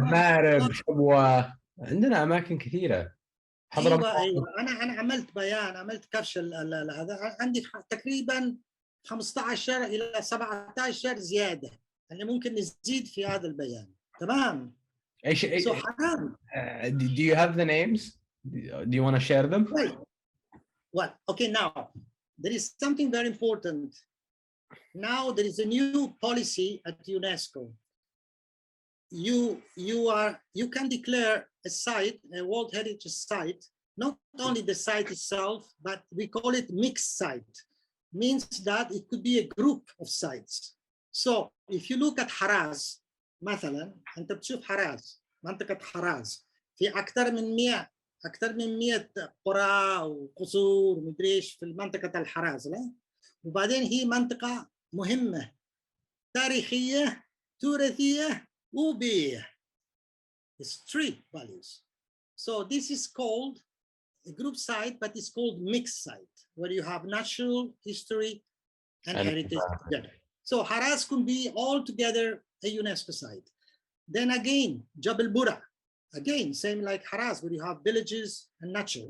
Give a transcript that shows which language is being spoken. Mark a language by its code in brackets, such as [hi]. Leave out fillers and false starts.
[ar] مارب شبوة، عندنا أماكن كثيرة. أيوة. أنا عملت بيان، عملت كبش هذا، عندي تقريبا 15 إلى 17 زيادة، يعني ممكن نزيد في هذا البيان. تمام. [en] So [ar] حرام. [en] Do you have the names? Do you want to share them? Right. Well, okay, now there is something very important. Now there is a new policy at UNESCO. You can declare a site, a World Heritage Site, not only the site itself, but we call it mixed site. Means that it could be a group of sites. So if you look at [ar] حراز مثلا، أنت بتشوف حراز، منطقة حراز في أكثر من 100 قرى وقصور ومدري إيش في منطقة الحراز، لا؟ وبعدين هي منطقة مهمة تاريخية تراثية وبيئية. [en] It's 3 values. So this is called a group site, but it's called mixed site, where you have natural history and heritage together. So Haras could be all together a UNESCO site. Then again, Jabal Bura, again, same like Haras, where you have villages and nature.